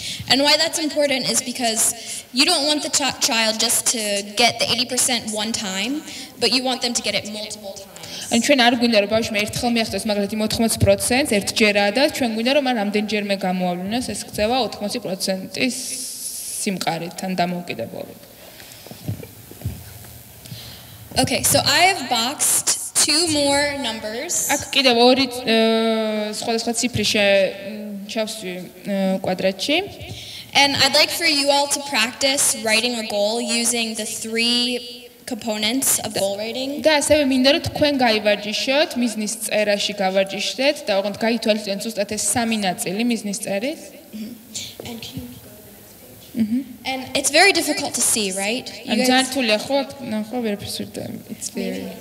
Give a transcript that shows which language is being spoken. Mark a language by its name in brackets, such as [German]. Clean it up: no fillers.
[English] And why that's important is because you don't want the child just to get the 80% one time, but you want them to get it multiple times. [Georgian] ანუ ჩვენ არ გვინდა რომ ბავშვმა ერთხელ მიაღწიოს მაგალითად 80% ერთჯერა და ჩვენ გვინდა რომ მან რამდენჯერმე გამოავლინოს ეს ქცევა 80%-ის სიმყარით ან დამოუკიდებლობით. [English] Okay, so I have boxed 2 more numbers. [Georgian] აქ კიდევ 2 სხვადასხვა ციფრი ჩავსვი კვადრატში. [English] And I'd like for you all to practice writing a goal using the 3 components of goal writing. [Georgian] და ასევე მინდა რომ თქვენ გაივარჯიშოთ მიზნის წერაში გავარჯიშდეთ და ოღონდ გაითვალისწინოთ ზუსტად ეს 3 ნაწილი მიზნის წერის. [English] And can you And it's very difficult to see, right? [Georgian] ან ძართულია ხო? ნახო ვერაფერს ვერ და [English] it's very